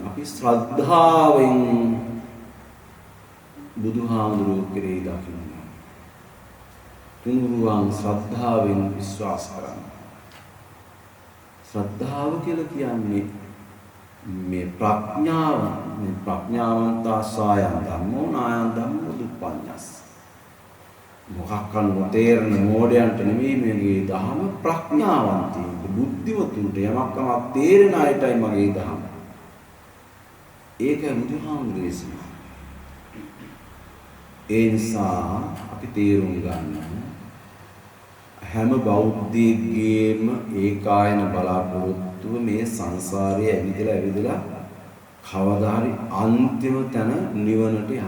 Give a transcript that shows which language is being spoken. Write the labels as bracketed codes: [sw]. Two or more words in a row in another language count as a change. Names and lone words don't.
[si] අපි ශ්‍රද්ධාවෙන් බුදුහාමුදුරුවෝ කෙරෙහි දකින්න. තුනුරුවන් ශ්‍රද්ධාවෙන් විශ්වාස කරන්න. ශ්‍රද්ධාව කියලා කියන්නේ මේ [pi] ප්‍රඥාවන්තා සායන් ධම්මෝ නායන් ධම්මෝ දුප්පඤ්ඤස්. [si] මොකක් නොතේරෙන මෝඩයන්ට නෙමෙයි මේගේ දහම ප්‍රඥාවන්තයින්ට බුද්ධිමතුන්ට යමක්ම තේරෙන අයටයි මගේ දහම. ඒක බුදුහාමුදුරුවෝ දේශනා. ඒ නිසා අපි තේරුම් ගන්න හැම බෞද්ධයෙක්ගේම ඒකායන බලාපොරොත්තුව මේ සංසාරයේ ඇවිදලා කවදා හරි අන්තිම තැන නිවනට යන්න.